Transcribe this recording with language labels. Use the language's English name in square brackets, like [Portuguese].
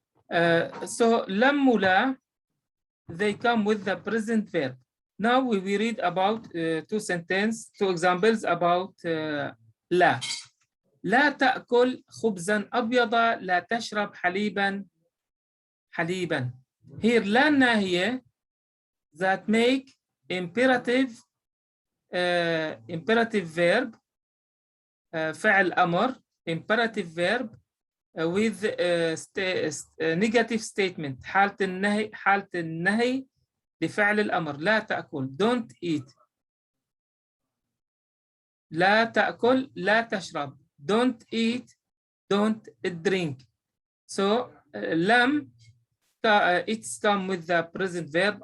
[English] So lam mula, they come with the present verb. Now we will read about two examples about لا. [Arabic] لا تأكل خبزا أبيضا، لا تشرب حليبا. [English] Here لا الناهية that make imperative verb [Arabic] فعل أمر [English] imperative verb with negative statement [Arabic] حالة النهي لفعل الأمر. لا تأكل [English] don't eat. [Arabic] لا تأكل لا تشرب [English] don't eat don't drink. So لم it's come with the present verb.